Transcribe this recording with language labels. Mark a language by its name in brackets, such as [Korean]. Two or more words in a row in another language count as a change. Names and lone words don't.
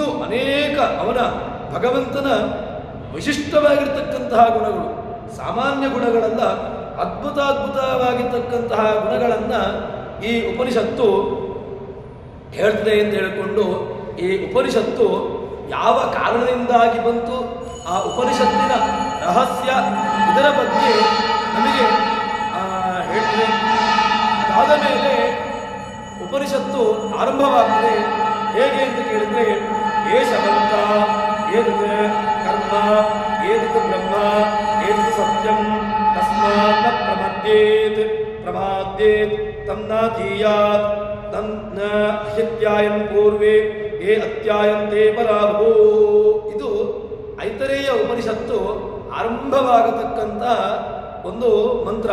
[Kannada] ಅನೇಕ ಅವನ ಭಗವಂತನ ವಿಶಿಷ್ಟವಾಗಿರ್ತಕ್ಕಂತಹ ಗುಣಗಳು, ಸಾಮಾನ್ಯ ಗುಣಗಳಲ್ಲ, ಅದ್ಭುತವಾಗಿರ್ತಕ್ಕಂತಹ ಗುಣಗಳನ್ನ ಈ ಉಪನಿಷತ್ತು ಹೇಳ್ತದೆ ಅಂತ ಹೇಳಿಕೊಂಡು ಈ ಉಪನಿಷತ್ತು ಯಾವ ಕಾರಣದಿಂದಾಗಿ ಬಂತು, ಆ ಉಪನಿಷತ್ತಿನ ರಹಸ್ಯ ಇದರ ಬಗ್ಗೆ ನಮಗೆ ಹೇಳ್ತದೆ. ಅದಾದ ಮೇಲೆ ಉಪನಿಷತ್ತು ಆರಂಭವಾಗ್ತದೆ. ಹೇಗೆ ಅಂತ ಕೇಳಿದ್ರೆ [Sanskrit] एषवन्त एतत् कर्म एतत् ब्रह्म एतत् सत्यं तस्मात् न प्रमद्येत् प्रमाद्येत् तन्नाधीयात् तन्न ह्यत्यायन् पूर्वे ए अत्यायन्ते पराभू. [Kannada] ಇದು ಐತರೇಯ ಉಪನಿಷತ್ತು ಆರಂಭವಾಗತಕ್ಕಂಥ ಒಂದು ಮಂತ್ರ.